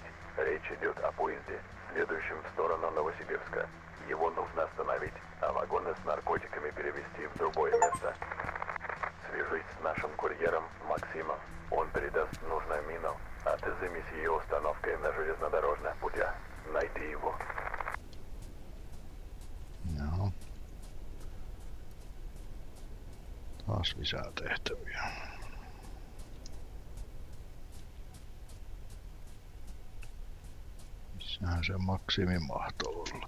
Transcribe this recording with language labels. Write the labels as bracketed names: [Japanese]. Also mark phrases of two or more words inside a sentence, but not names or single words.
[Russian] Речь идет о поезде, следующем в сторону Новосибирска. Его нужно остановить, а вагоны с наркотиками перевезти в другое место. Свяжись с нашим курьером Максимом. Он передаст нужную мину, а ты займись ее установкой на железнодорожных путях. Найди его. [Finnish] Joo. Taas lisää tehtäviä. Missähän se Maksimi mahtoi olla?